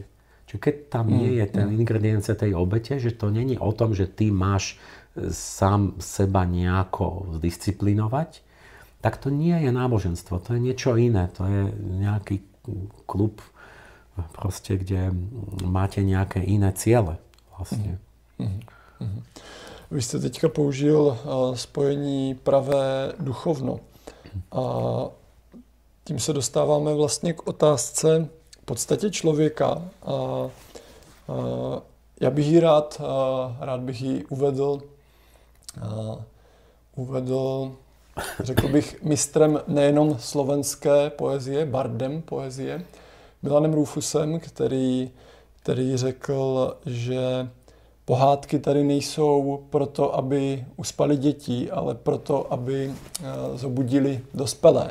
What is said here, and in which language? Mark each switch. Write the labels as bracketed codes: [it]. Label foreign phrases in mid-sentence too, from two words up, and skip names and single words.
[sk] Čiže keď tam nie je ten ingredience tej obete, že to není o tom, že ty máš sám seba nejako zdisciplinovať, tak to nie je náboženstvo. To je niečo iné. To je nejaký klub, proste, kde máte nejaké iné ciele. Vlastne. [cs] Vy jste teďka použil spojení pravé duchovno. A tím se dostáváme vlastně k otázce v podstatě člověka. Já bych ji rád bych ji uvedl, řekl bych, mistrem nejenom slovenské poezie, bardem poezie, Milanem Rufusem, který řekl, že pohádky tady nejsou proto, aby uspali děti, ale proto, aby zobudili dospělé.